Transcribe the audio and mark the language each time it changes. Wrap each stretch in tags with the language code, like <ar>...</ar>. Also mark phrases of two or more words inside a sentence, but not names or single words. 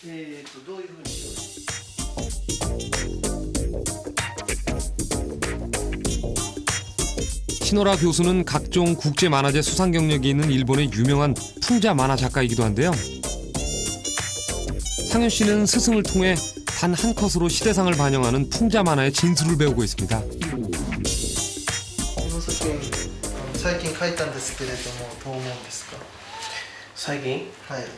<ko>신화라 교수는 각종 국제 만화제 수상 경력이 있는 일본의 유명한 풍자 만화 작가이기도 한데요. 상윤 씨는 스승을 통해 단 한 컷으로 시대상을 반영하는 풍자 만화의 진수를 배우고 있습니다.</ko> <ja>最近書いたんですけれどもどう思うんですか？最近？はい。</ja>